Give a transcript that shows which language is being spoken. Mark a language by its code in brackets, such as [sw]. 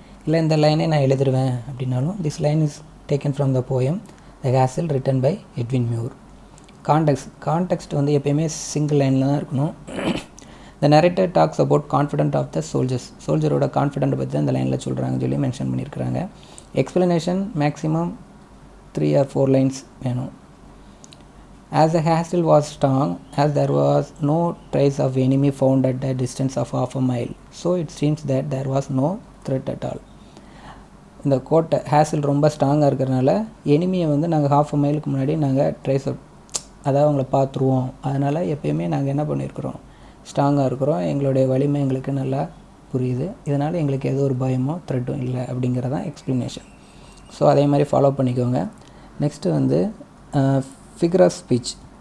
[ta] இல்லை இந்த லைனே நான் எழுதிடுவேன் அப்படின்னாலும், [en] This line is taken from the poem the hazel written by Edwin Muir. [ta] Context வந்து எப்போயுமே சிங்கிள் லைனில் தான் இருக்கணும். [en] the narrator talks about confident of the [ta] சோல்ஜரோட confident பற்றி தான் இந்த லைனில் சொல்கிறாங்கன்னு சொல்லி மென்ஷன் பண்ணியிருக்கிறாங்க. எக்ஸ்ப்ளனேஷன் மேக்ஸிமம் [en] 3 or 4 lines [ta] வேணும். [en] As the hassle was strong, as there was no trace of enemy found at a distance of half a mile, so it seems that there was no threat at all. [ta] இந்த கோட்டை hazel ரொம்ப ஸ்ட்ராங்காக இருக்கிறனால எனிமியை வந்து நாங்கள் [en] half a mile [ta] முன்னாடி நாங்கள் trace அதாவது அவங்கள பார்த்துருவோம். அதனால் எப்போயுமே நாங்கள் என்ன பண்ணியிருக்கிறோம், ஸ்ட்ராங்காக இருக்கிறோம், எங்களுடைய வலிமை எங்களுக்கு நல்லா புரியுது, இதனால் எங்களுக்கு எதுவும் ஒரு பயமோ த்ரெட்டும் இல்லை அப்படிங்கிறதான் எக்ஸ்ப்ளனேஷன். ஸோ அதே மாதிரி ஃபாலோ பண்ணிக்கோங்க. நெக்ஸ்ட்டு வந்து ஃபிகர் ஆஃப் ஸ்பீச்.